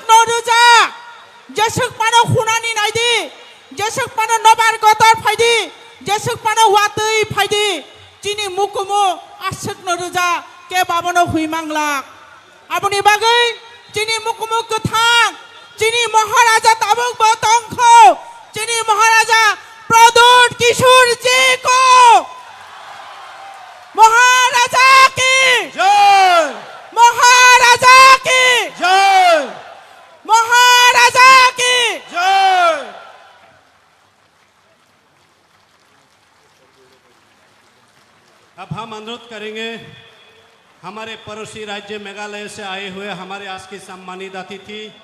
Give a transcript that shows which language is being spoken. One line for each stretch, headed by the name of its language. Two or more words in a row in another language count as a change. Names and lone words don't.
Kok Borok: no ruja jesuk pano khunani naidi jesuk pano nobar gotor phaidi jesuk pano watui phaidi chini mukumu asuk no ruja ke babano huimangla apuni bagai chini mukumu kuthang chini maharaja tabuk botongkho chini maharaja pradut kishor
Hindi: जी को महाराजा की जय, महाराजा की जय, महाराजा की जय। अब हम अनुरोध करेंगे हमारे पड़ोसी राज्य मेघालय से आए हुए हमारे आज के सम्मानित अतिथि